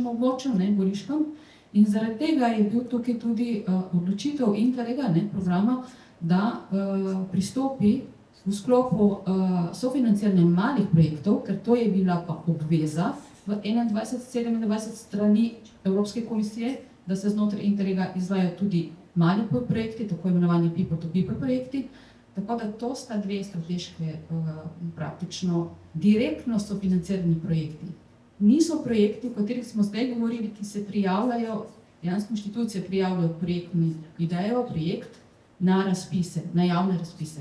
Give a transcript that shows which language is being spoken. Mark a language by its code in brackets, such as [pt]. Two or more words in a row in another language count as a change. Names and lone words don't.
[sl] območju, ne, Goriškem, in zaradi tega je bil tukaj tudi odločitev Interrega, ne, programa, da pristopi v sklopu sofinanciranja malih projektov, ker to je bila pa obveza v 21-27 strani Evropske komisije, da se znotraj Interrega izvajajo tudi mali projekti, tako imenovani [en] people-to-people [sl] projekti. Tako da to sta 2 strateške, praktično direktno sofinancirani projekti. Niso projekti, o katerih smo zdaj govorili, ki se prijavljajo, dejansko inštitucije prijavljajo projektno idejo, projekt na razpise, na javne razpise.